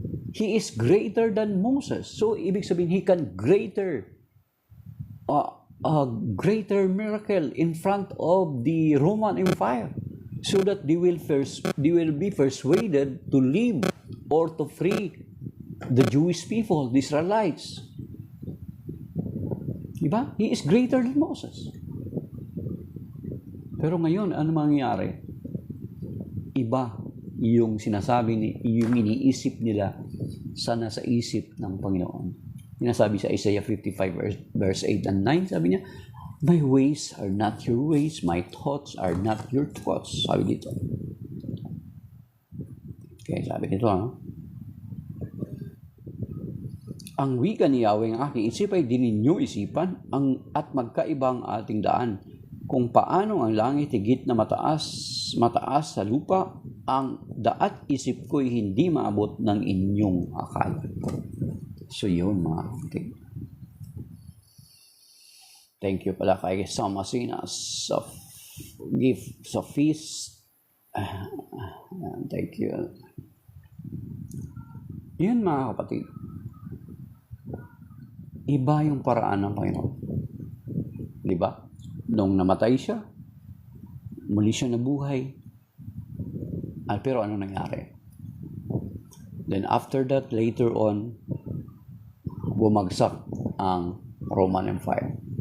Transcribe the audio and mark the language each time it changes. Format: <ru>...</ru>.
<en>He is greater than Moses. So, ibig sabihin, he can a greater miracle in front of the Roman Empire so that they will be persuaded to leave or to free the Jewish people, the Israelites. Di ba? He is greater than Moses.</en> <tl>Pero ngayon, ano mangyayari? Iba yung sinasabi, yung iniisip nila sana sa isip ng Panginoon. Sinasabi sa Isaiah 55 verse 8 and 9, sabi niya, my ways are not your ways, my thoughts are not your thoughts. Sabi dito. Okay, sabi dito, ang wika ni Yahweh, ang aking isip ay di ninyo isipan, at magkaiba ang ating daan. Kung paano ang langit higit na mataas sa lupa, ang daat isip ko'y hindi maabot ng inyong akala. So yun mga kapatid.</tl> <en>Thank you pala kay Sam Asinas sa feast. Thank you.</en> <tl>Yun mga kapatid. Iba yung paraan ng Panginoon. Di ba? Nung namatay siya, muli siya nabuhay. Pero ano nangyari?</tl> <en>Then after that, later on, bumagsak ang Roman Empire.</en>